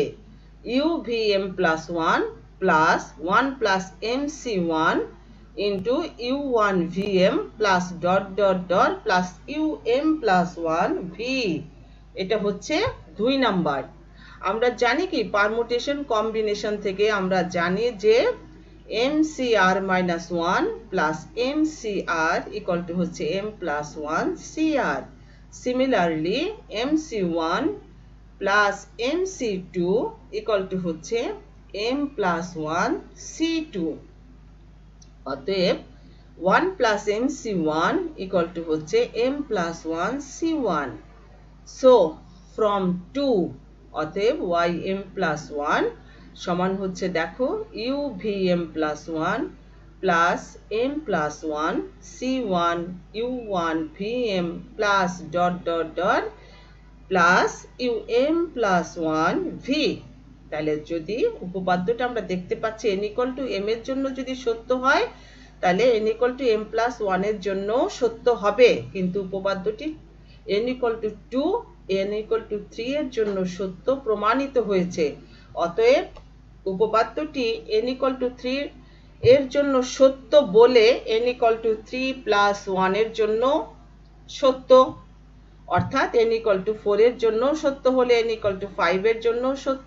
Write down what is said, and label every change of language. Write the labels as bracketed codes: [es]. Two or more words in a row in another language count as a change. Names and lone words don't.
[en] uvm plus 1 plus 1 plus mc1 into u1 vm plus dot dot dot plus um plus 1 v. [bn] এটা হচ্ছে 2 নাম্বার। আমরা জানি কি পারমুটেশন কম্বিনেশন থেকে আমরা জানি যে [en] mcr minus 1 plus mcr equal to [bn] হচ্ছে [en] m plus 1 cr। Similarly mc1 plus mc2 equal to হচ্ছে m plus 1 c2। অতএব 1 plus mc1 equal to হচ্ছে m plus 1 c1। So from 2 অতএব ym plus 1 [bn] সমান হচ্ছে দেখো [en] uvm plus 1 plus m plus 1 c1 u1 vm plus dot dot dot plus um plus 1 v। [bn] তাহলে যদি উপপাদ্যটা আমরা দেখতে পাচ্ছি [en] n equal to m [bn] এর জন্য যদি সত্য হয়, তাহলে [en] n equal to m plus 1 [bn] এর জন্য সত্য হবে, কিন্তু উপপাদ্যটি [en] n equal to 2 n equal to 3 [bn] এর জন্য সত্য প্রমাণিত হয়েছে। অতএব উপপাদ্যটি [en] n equal to 3 [bn] এর জন্য সত্য বলে n = 3 + 1 এর জন্য সত্য, অর্থাৎ n = 4 এর জন্য সত্য হলে n = 5 এর জন্য সত্য।